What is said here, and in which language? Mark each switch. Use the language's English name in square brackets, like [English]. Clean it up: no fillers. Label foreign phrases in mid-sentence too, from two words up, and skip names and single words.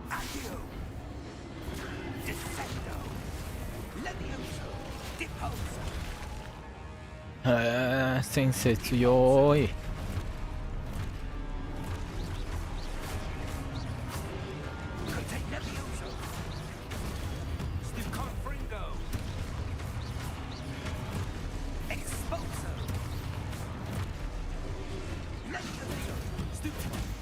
[Latin] Accio. Descendo. Levioso. Deposo. [Japanese] へえ、先生強い。 [Latin] Contain Levioso. Confringo. Exposo. Levioso. Stupid.